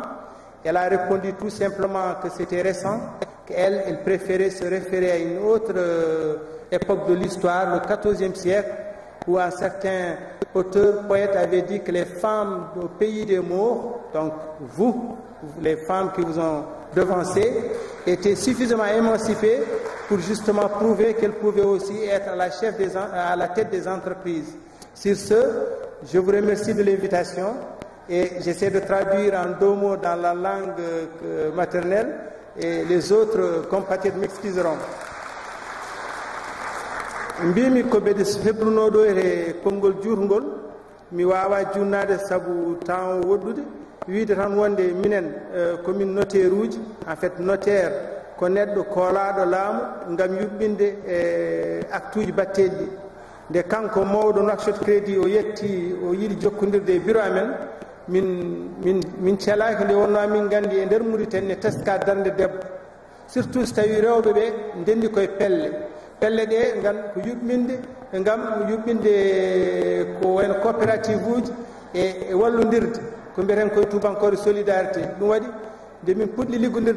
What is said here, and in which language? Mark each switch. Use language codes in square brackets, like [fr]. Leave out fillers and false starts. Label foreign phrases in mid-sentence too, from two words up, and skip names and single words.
[fr] Elle a répondu tout simplement que c'était récent, qu'elle préférait se référer à une autre époque de l'histoire, le XIVe siècle, où un certain auteur, poète avait dit que les femmes au pays des morts, donc vous, les femmes qui vous ont devancé, étaient suffisamment émancipées pour justement prouver qu'elles pouvaient aussi être à la tête des entreprises. Sur ce, je vous remercie de l'invitation et j'essaie de traduire en 2 mots dans la langue maternelle et les autres compatriotes m'excuseront. [ff] Mbimi ko ɓeɗe heblunoɗo e konngol juutgol mi wawa junnade sabu temps woɗɗude wiide tan wonde minen komin notaire uji [fr] en fait [ff] notaire ko neɗɗo koolaɗo laamu ngam yuɓɓinde acte uji batteɗi ɗi nde kanko mawɗo Nouakchott Crédit o yetti o yiɗi jokkodirde e bureau amen min celaki nde wonno amin gandi e nder Mauritanie teska darde debbo surtout so tawi rewɓe ɓe ndendi koye pelle ɗe ko yuɓɓinde ko wayno coopérative uji e wallodirde ko mbiyeten koye tubankore solidarité ɗum waɗi nde min puɗɗi liggodirde